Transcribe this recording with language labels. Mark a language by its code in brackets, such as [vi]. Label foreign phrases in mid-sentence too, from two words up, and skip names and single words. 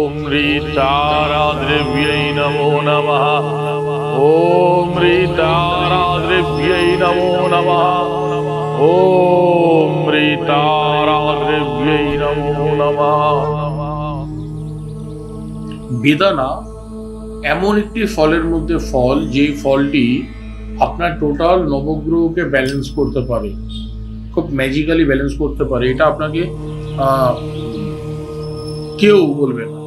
[sa] ह्रीताराद्रिव्यै नमो नमः। ॐ ह्रीताराद्रिव्यै नमो नमः। ॐ ह्रीताराद्रिव्यै नमो नमः। [bn] বেদানা এমন একটি ফলের মধ্যে ফল, যে ফলটি আপনার টোটাল নবগ্রহকে ব্যালেন্স করতে পারে, খুব [en] magically balance [bn] করতে পারে। এটা আপনাকে কেউ বলবে না।